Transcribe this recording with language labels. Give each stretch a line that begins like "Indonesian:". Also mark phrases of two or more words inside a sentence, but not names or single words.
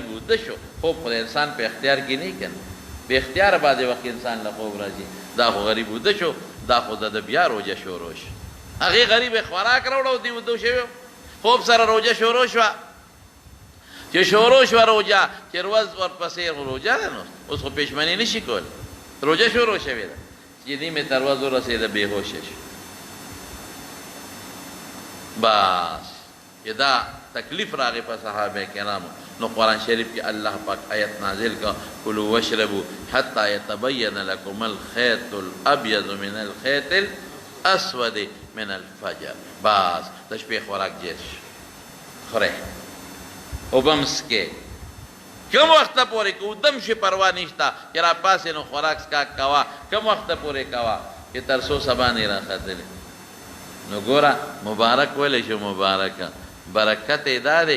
Pashto: اوده شو خوب خو د انسان په اختیار کې نه که نه بې اختیاره بعضې وخت انسان له خوب راځي دا خو غریب اوده شو دا خو د بیا روژه شروع شو هغې غریب یې خوراک راوړه او دې اوده شوی خوب سره روژه شروع شوه چې شروع شوه روژه چې ورځ ورپسې روژه ده نو اوس خو پېشمني نه شي کولی روژه شروع شوې ده چې نیمې تر ورځ ورسېده بېهوشه شو بس چې دا تکلیف راغی په صحابه کرامو نو قرآن شریف کې الله پاک آیت نازل کا کلوا
Arabic: واشربوا حتی یتبین لکم الخیط الابیض من الخیط الاسود من الفجر
Pashto: بس د شپې خوراک جیش خورئ اوبه هم څکئ کم وخته پورې که ودم شي پروا نشته چې را پاسې نو خوراک څکاک کوه کم وخته پورې کوه چې تر څو سبا نه راختلې نو ګوره مبارک ویلی شو مبارکه برکت یې دا دی